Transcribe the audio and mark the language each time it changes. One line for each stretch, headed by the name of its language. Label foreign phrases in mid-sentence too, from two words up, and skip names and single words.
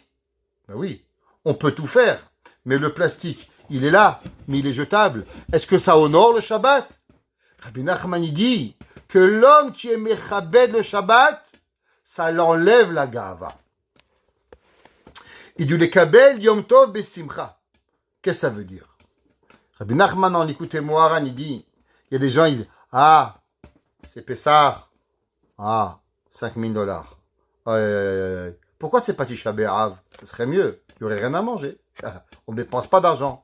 French: Ben oui, on peut tout faire, mais le plastique, il est là, mais il est jetable. Est-ce que ça honore le Shabbat? Rabbi Nachman dit que l'homme qui est mechabed le Shabbat, ça l'enlève la gava. Il dit le
Hebrew: קבל יום טוב בשמחה.
French: Qu'est-ce que ça veut dire? Rabbi Nachman, en l'écoutait Moharan, il dit, il y a des gens, ils disent, ah, c'est Pessah, ah, $5,000. Pourquoi c'est pas Tisha B'Av? Ce serait mieux, il n'y aurait rien à manger. On ne dépense pas d'argent.